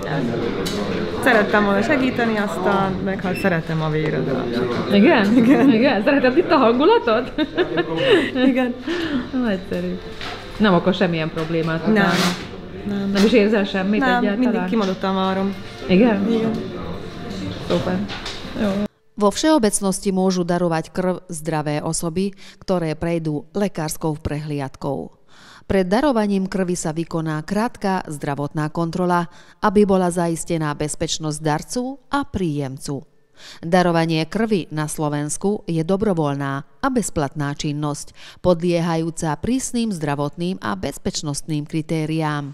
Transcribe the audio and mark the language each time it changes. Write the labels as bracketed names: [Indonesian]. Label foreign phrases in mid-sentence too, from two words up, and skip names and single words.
[Hungarian] Szerettem volna segíteni, aztán meg hát szeretem a véredet. Igen? Igen? Szereted itt a hangulatot? Igen. Egyszerű. Nem okoz semmilyen problémát? Nem is érzel semmit egyáltalán? Mindig kimondottan várom. Igen? Igen. Super. Jó. [Slovak] Vo všeobecnosti môžu darovať krv zdravé osoby, ktoré prejdú lekárskou prehliadkou. Pred darovaním krvi sa vykoná krátka zdravotná kontrola, aby bola zaistená bezpečnosť darcu a príjemcu. Darovanie krvi na Slovensku je dobrovoľná a bezplatná činnosť, podliehajúca prísnym zdravotným a bezpečnostným kritériám.